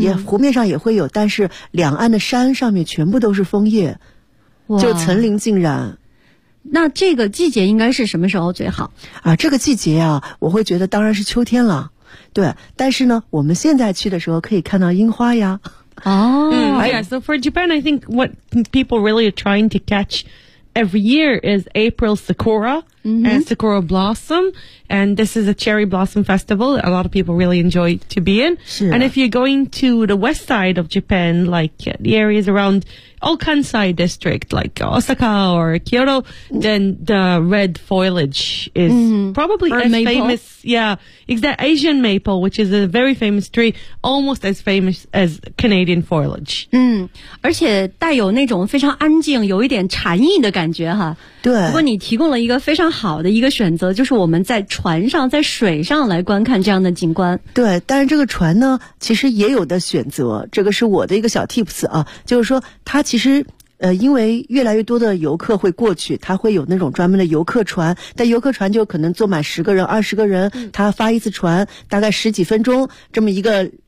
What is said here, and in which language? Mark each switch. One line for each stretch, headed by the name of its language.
Chinese: 也湖面上也会有，但是两岸的山上面全部都是枫叶，就层林尽染。那这个季节应该是什么时候最好啊？这个季节啊，我会觉得当然是秋天了。对，但是呢，我们现在去的时候可以看到樱花呀。哦，
English: yeah. So for Japan, I think what people really are trying to catch every year is April sakura. Mm-hmm. And Sakura Blossom. And this is a cherry blossom festival that a lot of people really enjoy to be in. And if you're going to the west side of Japan, like the areas around Okansai district, like Osaka or Kyoto, then the red foliage is probably as famous. Yeah, it's that Asian maple, which is a very famous tree, almost as famous as Canadian foliage.
Chinese: 而且带有那种非常安静，有一点禅意的感觉哈。对，不过你提供了一个非常好的一个选择，就是我们在船上，在水上来观看这样的景观。对，但是这个船呢，其实也有的选择，这个是我的一个小 tips 啊，就是说它其实因为越来越多的游客会过去，它会有那种专门的游客船，但游客船就可能坐满十个人二十个人，它发一次船大概十几分钟这么一个